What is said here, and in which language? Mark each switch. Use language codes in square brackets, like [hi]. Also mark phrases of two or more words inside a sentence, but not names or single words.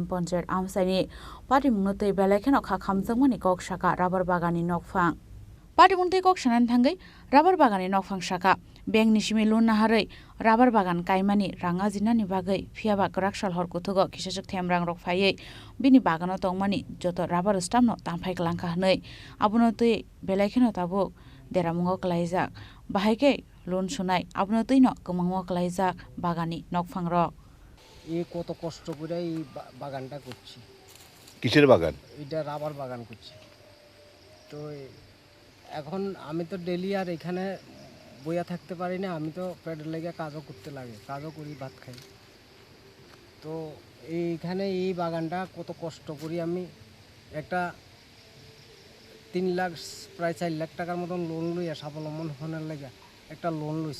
[trp] panchayat amsaini patimung notei belakheno kha khamjangmani kok saka rubber bagani nokphang patimung tei kok sanan thangai rubber bagani nokphang saka bank ni simi loan naharai rubber bagan kaimani ranga jinani bagai phiaba karakshal har kutuga kishak themrang rokphai bini bagano tongmani joto [en] rubber stamp [trp] no tamphai langkha hnei abuno tei belakheno tabuk deramungo klaijak bahaike loan sunai abuno tei no kemangmo klaijak bagani nokphang rok [bn] এই কত কষ্ট করে এই বাগানটা করছি। কিসের বাগান? এটা রাবার বাগান করছি। তো এখন আমি তো ডেইলি আর এখানে বইয়া থাকতে পারি না, আমি তো পেটের লেগে কাজও করতে লাগে, কাজও করি, ভাত খাই। তো এইখানে এই বাগানটা কত কষ্ট করি আমি একটা 3 লাখ প্রায় 4 লাখ টাকার মতন লোন লইয়া স্বাবলম্বন হওয়ার লেগে একটা লোন লইছি।